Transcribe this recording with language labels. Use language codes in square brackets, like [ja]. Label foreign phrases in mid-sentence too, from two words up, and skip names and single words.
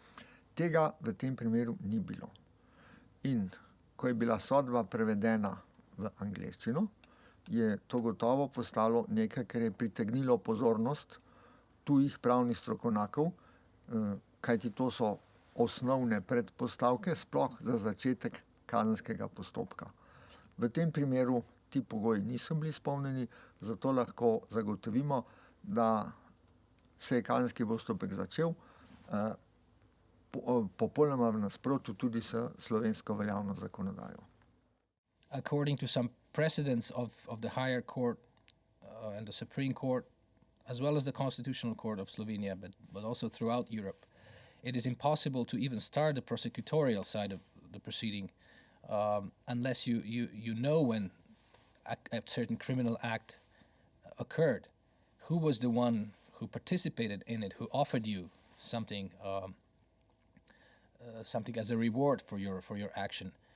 [sl] Tega v tem primeru ni bilo. In ko je bila sodba prevedena v angleščino, je to gotovo postalo nekaj, kar je pritegnilo pozornost tujih pravnih strokovnjakov, kajti to so osnovne predpostavke sploh za začetek kazenskega postopka. V tem primeru ti pogoji niso bili izpolnjeni, zato lahko zagotovimo, da se je kazenski postopek začel popolnoma v nasprotju tudi s slovensko veljavno zakonodajo. [en] According to some precedents of the higher court and the Supreme Court, as well as the Constitutional Court of Slovenia, but also throughout Europe, it is impossible to even start the prosecutorial side of the proceeding unless you know when a certain criminal act occurred, who was the one who participated in it, who offered you something something as a reward for your action.